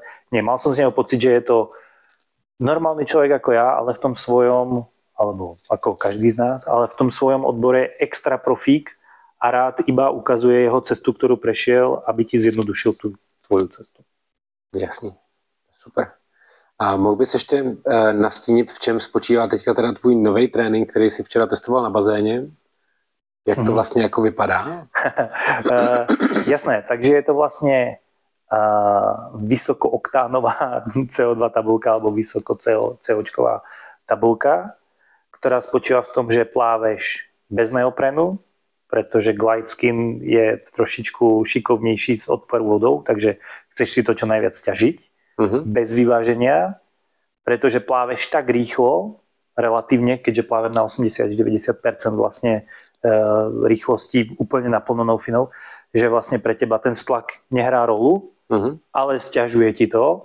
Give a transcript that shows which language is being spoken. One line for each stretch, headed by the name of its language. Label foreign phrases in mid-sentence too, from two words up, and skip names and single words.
Slovak: Nemal som z neho pocit, že je to normálny človek ako ja, ale v tom svojom, alebo ako každý z nás, ale v tom svojom odbore extra profík a rád iba ukazuje jeho cestu, ktorú prešiel, aby ti zjednodušil tú tvoju cestu.
Czech: Jasný, super. A mohl bys ještě nastínit, v čem spočívá teďka teda tvůj nový trénink, který jsi včera testoval na bazéně? Jak to vlastně jako vypadá?
Slovak: Jasné, takže je to vlastně vysokooktánová CO2 tabulka alebo vysoko CO-čková tabulka, ktorá spočíva v tom, že pláveš bez neoprenu, pretože
English: glide skin
Slovak: je trošičku šikovnejší s odporu vodou, takže chceš si to čo najviac ťažiť, bez vyváženia, pretože pláveš tak rýchlo, relatívne, keďže plávem na 80-90% vlastne rýchlosti úplne naplnenou finou, že vlastne pre teba ten stlak nehrá rolu, ale sťažuje ti to.